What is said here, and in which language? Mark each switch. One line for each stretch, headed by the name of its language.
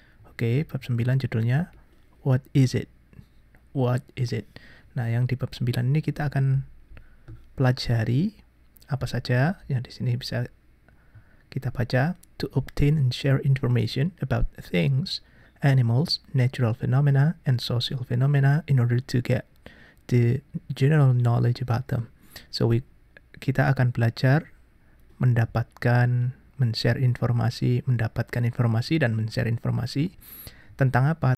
Indonesian: Oke, bab 9 judulnya
English: What is it? What is it?
Indonesian: Nah, yang di bab 9 ini kita akan pelajari apa saja yang di sini bisa kita baca.
English: To obtain and share information about things, animals, natural phenomena, and social phenomena in order to get the general knowledge about them.
Indonesian: So kita akan belajar mendapatkan, men-share informasi, mendapatkan informasi dan men-share informasi tentang apa?